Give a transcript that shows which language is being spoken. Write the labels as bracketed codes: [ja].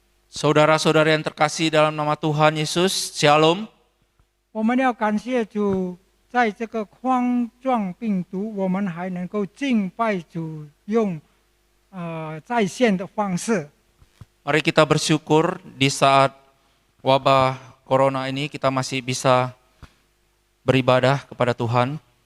[id] Saudara-saudara yang terkasih dalam nama Tuhan Yesus, Shalom. [zh] 我们要感谢主，在这个冠状病毒，我们还能够敬拜主，用在线的方式。 [id] Mari kita bersyukur di saat wabah corona ini kita masih bisa beribadah kepada Tuhan.